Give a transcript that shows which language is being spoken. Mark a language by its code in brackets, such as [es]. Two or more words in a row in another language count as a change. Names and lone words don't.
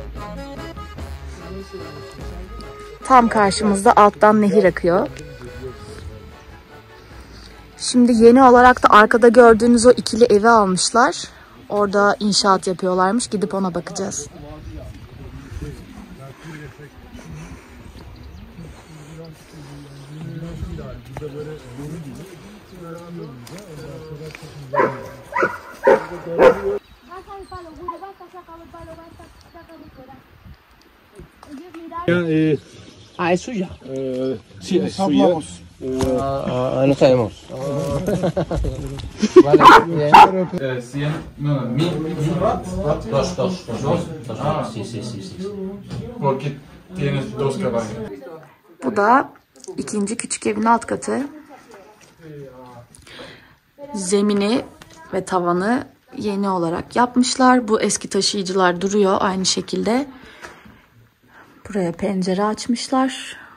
[tr] Tam karşımızda alttan nehir akıyor. Şimdi yeni olarak da arkada gördüğünüz o ikili evi almışlar. Orada inşaat yapıyorlarmış. Gidip ona bakacağız. [es] Ah, es suya. Sí, es suya. No sabemos. Vale, bien. Dos. Sí. Porque tienes dos caballos. [tr] Bu da ikinci küçük evin alt katı. Zemini ve tavanı yeni olarak yapmışlar. Bu eski taşıyıcılar duruyor aynı şekilde. Buraya pencere açmışlar.